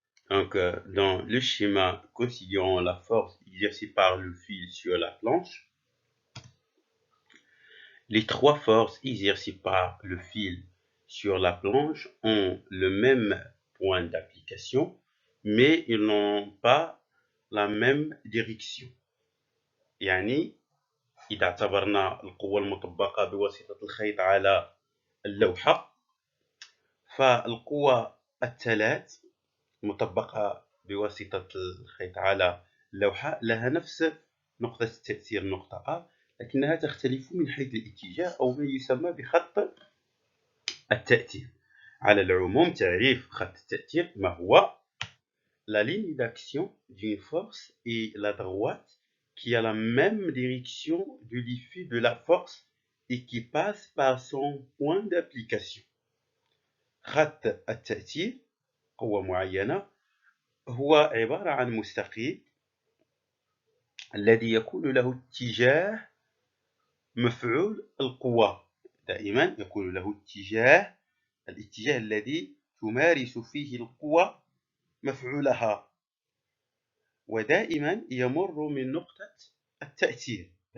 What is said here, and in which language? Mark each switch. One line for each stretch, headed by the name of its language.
French: Donc, dans le schéma, considérons la force exercée par le fil sur la planche. Les trois forces exercées par le fil sur la planche ont le même point d'application, mais ils n'ont pas la même direction.
Arabic: يعني إذا اعتبرنا القوة المطبقة بواسطة الخيط على اللوحة، فالقوة الثلاث مطبقة بواسطة الخيط على اللوحة لها نفس نقطة التأثير نقطة A، لكنها تختلف من حيث الاتجاه أو ما يسمى بخط التأثير. على العموم تعريف خط التأثير ما هو؟
French: La ligne d'action d'une force est la droite qui a la même direction de l'effet de la force et qui passe par son point d'application.
Arabic: خط التأثير قوة معينة هو عبارة عن مستقيم الذي يكون له اتجاه مفعول القوة، دائما يكون له الاتجاه الذي تمارس فيه القوة مفعولها، ودائما يمر من نقطة التأثير،